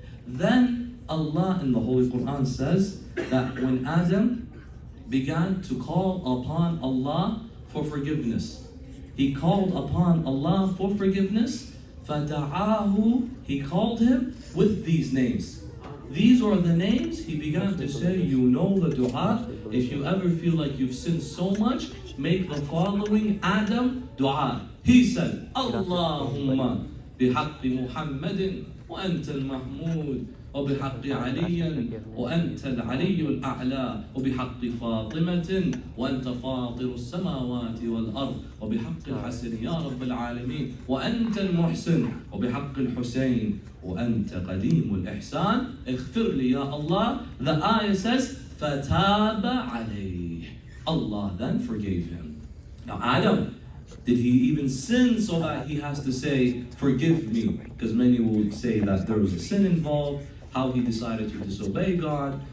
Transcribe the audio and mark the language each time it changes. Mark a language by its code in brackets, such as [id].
[en] Then Allah in the Holy Quran says that when Adam began to call upon Allah for forgiveness, he called upon Allah for forgiveness, فَدَعَاهُ, he called him with these names. These are the names. He began to say, you know the dua. If you ever feel like you've sinned so much, make the following Adam dua. [ar] He said, Allahumma bihaqqi Muhammadin wa anta al-mahmud وبحق علي وأنت العلي الأعلى وبحق فاطمة وأنت فاطر السماوات والأرض وبحق الحسن يا رب العالمين وأنت المحسن وبحق الحسين وأنت قديم الإحسان اغفر لي يا Allah. [en] The ayah says [ar] فَتَابَ عَلَيْهِ. [en] Allah then forgave him. Now Adam, did he even sin so that he has to say, forgive me? Because many will say that there was a sin involved, how he decided to disobey God.